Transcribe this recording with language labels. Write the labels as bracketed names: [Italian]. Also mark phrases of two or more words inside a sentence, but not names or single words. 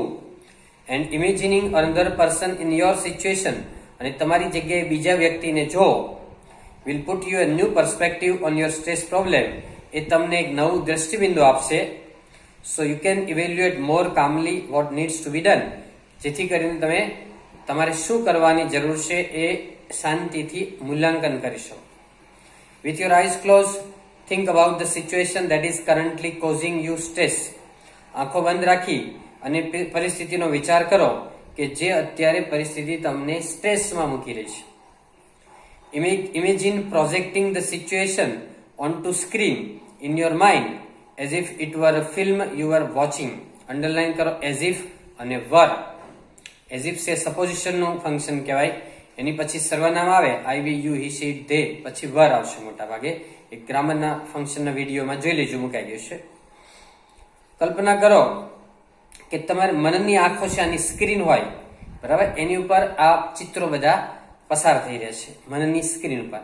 [English] and imagining another person in your situation [Gujarati] અને તમારી જગ્યાએ બીજા વ્યક્તિને જો, [English] will put you a new perspective on your stress problem, [Gujarati] એ તમને એક નવું દ્રષ્ટિબિંદુ આપશે. [English] so you can evaluate more calmly what needs to be done, [Gujarati] જેથી કરીને તમે તમારે શું કરવાની જરૂર છે એ શાંતિથી મૂલ્યાંકન કરી શકો. [English] with your eyes close think about the situation that is currently causing you stress. [Gujarati] આંખો બંધ રાખી અને પરિસ્થિતિનો વિચાર કરો કે જે અત્યારે પરિસ્થિતિ તમને સ્ટ્રેસમાં મૂકી રહી છે. [English] Imagine projecting the situation onto screen in your mind as if it were a film you were watching. [Gujarati] અંડરલાઈન કરો [English] as if [Gujarati] અને were. [English] as if [Gujarati] છે સપોઝિશન નું ફંક્શન કહેવાય. એની પછી સર્વનામ આવે, [English] I, we, you, he, she, they, [Gujarati] પછી વર આવશે મોટા ભાગે. એક ગ્રામરના ફંક્શનના વિડીયોમાં જોઈ લેજો, મુકાઈ ગયું છે. કલ્પના કરો કે તમારે મનની આંખો છે, આની સ્ક્રીન હોય, બરાબર, એની ઉપર આ ચિત્રો બધા પસાર થઈ રહ્યા છે મનની સ્ક્રીન ઉપર.